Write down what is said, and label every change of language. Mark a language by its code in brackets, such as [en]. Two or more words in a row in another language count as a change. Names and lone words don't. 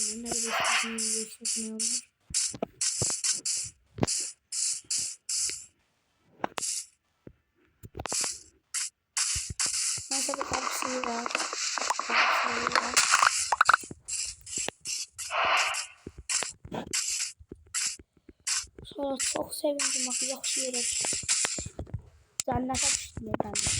[tr] Ne bileyim video işletmeyi olmuyor. Neyse bir karpuzluğu var. Sonra çok sevindim bak [az] yaxşı yerə düşdüm. Cənnətə düşdüm ben.